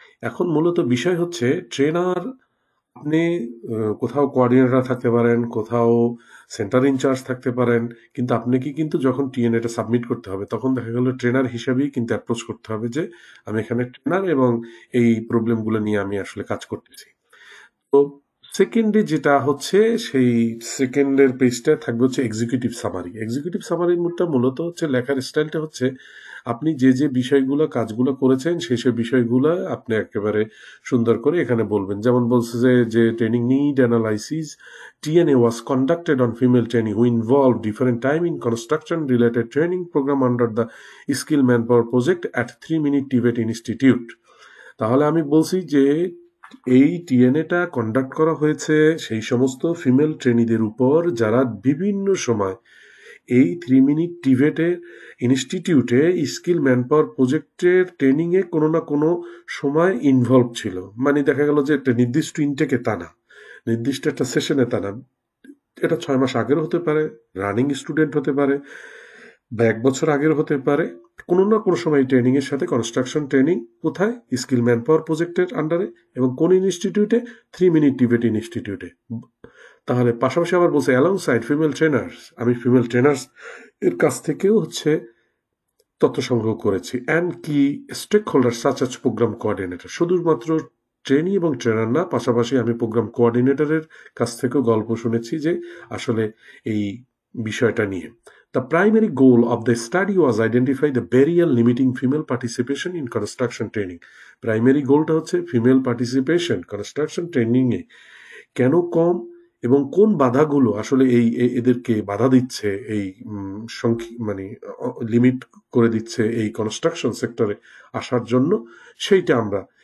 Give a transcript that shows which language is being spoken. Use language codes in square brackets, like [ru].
[bn] এখন মূলত বিষয় হচ্ছে ট্রেনার, আপনি কোথাও কোঅর্ডিনেটর থাকতে পারেন, কোথাও সেন্টার ইনচার্জ থাকতে পারেন, কিন্তু আপনাকে কিন্তু যখন টিএনএটা সাবমিট করতে হবে তখন দেখা গেল ট্রেনার হিসাবেই কিন্তু অ্যাপ্রোচ করতে হবে যে আমি এখানে ট্রেনার এবং এই প্রবলেমগুলো নিয়ে আমি আসলে কাজ করতেছি। তো সেকেন্ডে যেটা হচ্ছে, সেই সেকেন্ডের পেজটা থাকবে হচ্ছে এক্সিকিউটিভ সামারি। এক্সিকিউটিভ সামারির মূলত হচ্ছে লেখার স্টাইলটা হচ্ছে আপনি যে যে বিষয়গুলো কাজগুলো করেছেন সেই সব বিষয়গুলো আপনি একেবারে সুন্দর করে এখানে বলবেন। যেমন বলছে যে [en] Training need analysis TNA was conducted on female trainee who involved different time in construction related training program under the skill manpower project at 3 Minute Tibet Institute। [bn] তাহলে আমি বলছি যে এই টিএনএটা কন্ডাক্ট করা হয়েছে সেই সমস্ত ফিমেল ট্রেনিদের উপর যারা বিভিন্ন সময় এই 3 মিনিট টিভেটের ইনস্টিটিউটে স্কিল ম্যানপাওয়ার প্রজেক্টের ট্রেনিংয়ে কোনো না কোনো সময় ইনভলভ ছিল। মানে দেখা গেল যে একটা নির্দিষ্ট ইনটেকে তা না, নির্দিষ্ট একটা সেশনে তা না, এটা 6 মাস আগের হতে পারে, রানিং স্টুডেন্ট হতে পারে, বা 1 বছর আগের হতে পারে। কোনো না কোনো সময় ট্রেনিং এর সাথে কনস্ট্রাকশন ট্রেনিং কোথায়, স্কিল ম্যান পাওয়ার প্রজেক্টের আন্ডারে, এবং কোন ইনস্টিটিউটে, 3 মিনিট টিবেট ইনস্টিটিউটে। তাহলে পাশাপাশি আবার বলছে [en] alongside female trainers, [bn] আমি ফিমেল ট্রেনার্স এর কাছ থেকেও তথ্য সংগ্রহ করেছি। [en] and key stakeholder such as program coordinator, [bn] শুধুমাত্র ট্রেনি এবং ট্রেনার না, পাশাপাশি আমি প্রোগ্রাম কোঅর্ডিনেটরের কাছ থেকেও গল্প শুনেছি যে আসলে এই বিষয়টা নিয়ে। [en] The primary goal of the study was identify the barrier limiting female participation in construction training। [bn] Primary গোলটা হচ্ছে ফিমেল পার্টিসিপেশন কনস্ট্রাকশন ট্রেনিং এ কেন কম এবং কোন বাধাগুলো আসলে এদেরকে বাধা দিচ্ছে, এই মানে লিমিট করে দিচ্ছে এই কনস্ট্রাকশন সেক্টরে আসার জন্য, সেইটা আমরা।